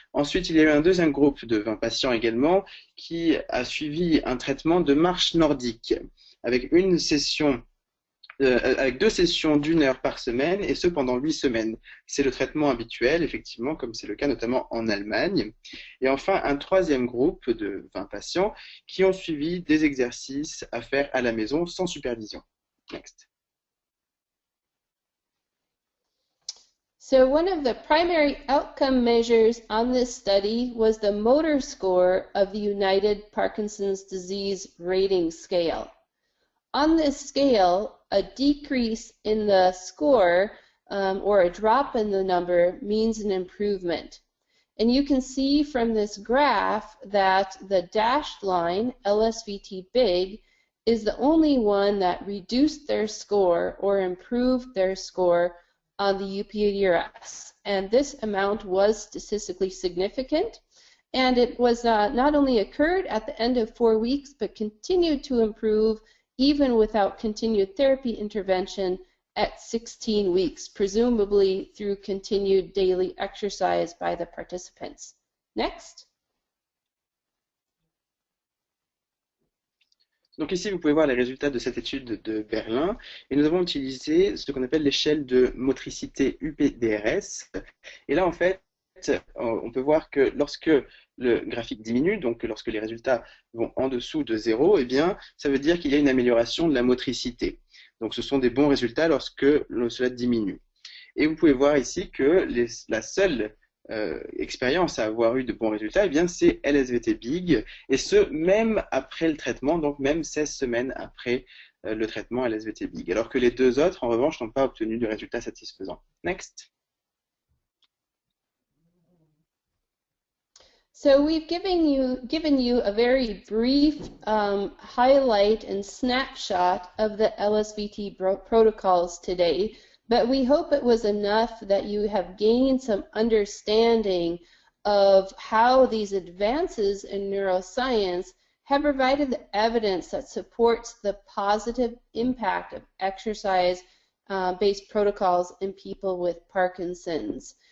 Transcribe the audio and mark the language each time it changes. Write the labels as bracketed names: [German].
[French] Ensuite, il y a eu un deuxième groupe de 20 patients également qui a suivi un traitement de marche nordique avec une session avec 2 sessions d'1 heure par semaine, et ce pendant 8 semaines. C'est le traitement habituel, effectivement, comme c'est le cas notamment en Allemagne. Et enfin, un troisième groupe de 20 patients qui ont suivi des exercices à faire à la maison sans supervision. [English] Next. So one of the primary outcome measures on this study was the motor score of the United Parkinson's Disease Rating Scale. On this scale, a decrease in the score or a drop in the number means an improvement. And you can see from this graph that the dashed line, LSVT big, is the only one that reduced their score or improved their score on the UPDRS. And this amount was statistically significant. And it was not only occurred at the end of 4 weeks, but continued to improve even without continued therapy intervention at 16 weeks, presumably through continued daily exercise by the participants. Next. [French] Donc ici, vous pouvez voir les résultats de cette étude de Berlin. Et nous avons utilisé ce qu'on appelle l'échelle de motricité UPDRS. Et là, en fait, on peut voir que lorsque le graphique diminue, donc lorsque les résultats vont en dessous de 0, eh bien, ça veut dire qu'il y a une amélioration de la motricité. Donc ce sont des bons résultats lorsque cela diminue. Et vous pouvez voir ici que la seule expérience à avoir eu de bons résultats, eh bien, c'est LSVT Big, et ce, même après le traitement, donc même 16 semaines après le traitement LSVT Big, alors que les deux autres, en revanche, n'ont pas obtenu de résultats satisfaisants. [English] Next. So we've given you a very brief highlight and snapshot of the LSVT protocols today, but we hope it was enough that you have gained some understanding of how these advances in neuroscience have provided the evidence that supports the positive impact of exercise-based protocols in people with Parkinson's.